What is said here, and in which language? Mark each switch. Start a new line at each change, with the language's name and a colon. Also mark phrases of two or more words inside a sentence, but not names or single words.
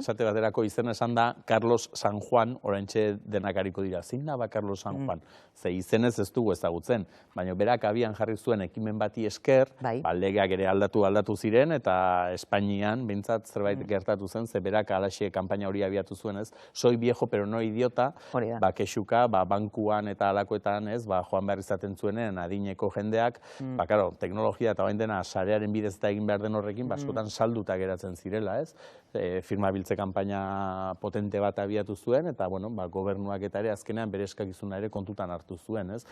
Basque: Esate baterako izena esan da Carlos San Juan, oraintxe denak ariko dira. Zein da Carlos San Juan? Ze izenez ez dugu ezagutzen, baina berak abian jarri zuen ekimen bati esker, legeak ere aldatu ziren, eta Espainian, behintzat zerbait gertatu zen, ze berak alaxe kanpaina hori abiatu zuen, ez?
Spanish: Soy viejo, pero no idiota,
Basque: kexuka, bankuan eta alakoetan, ez? Joan behar izaten zuenen adineko jendeak, karo, teknologia eta bain dena sarearen bidez eta egin behar den horrekin, askotan salduta geratzen zirela, ez? Firma biltze kanpaina potente bat abiatu zuen, eta, gobernuak eta ere azkenean bere eskakizuna ere kontutan hartu zuen, ez?